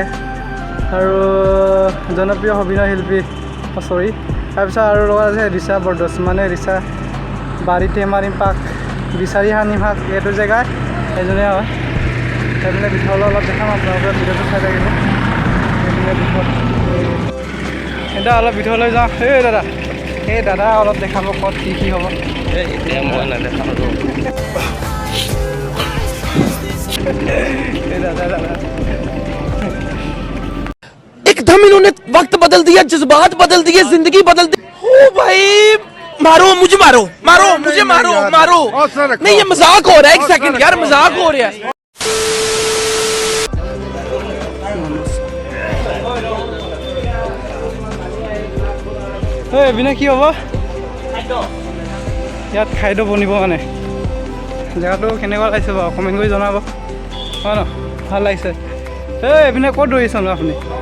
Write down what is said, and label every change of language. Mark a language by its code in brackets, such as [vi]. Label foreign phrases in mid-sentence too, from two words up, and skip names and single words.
[as] আৰু জনপ্ৰিয় অভিনয় শিল্পী চৰি তাৰপিছত আৰু লগত আছে ৰিচা বৰদচ মানে ৰিচা বাৰীতে মাৰিম পাক বিচাৰি সানিম শাক এইটো জেগাত এজনে হয় সেইপিনে ভিতৰলৈ অলপ দেখাম আপোনালোকে ভিডিঅ'টো চাই থাকিব সেইপিনে ভিতৰত এতিয়া অলপ ভিতৰলৈ যাওঁ এই দাদা অলপ দেখাব ক'ত কি হ'ব এতিয়া মই নেদেখাওঁ এই দাদা [hi] एकदम इन्होंने वक्त बदल दिया जज्बात बदल दिए जिंदगी बदल दी ओ भाई मारो मुझे मारो मारो मुझे मारो मारो नहीं ये मजाक हो रहा है एक सेकंड यार मजाक हो रहा है [as] এইপিনে কি হ'ব ইয়াত খাদ্য বনিব মানে জেগাটো কেনেকুৱা লাগিছে বাৰু কমেণ্ট কৰি জনাব হয় ন ভাল লাগিছে এইপিনে ক'ত দৌৰিছে ন আপুনি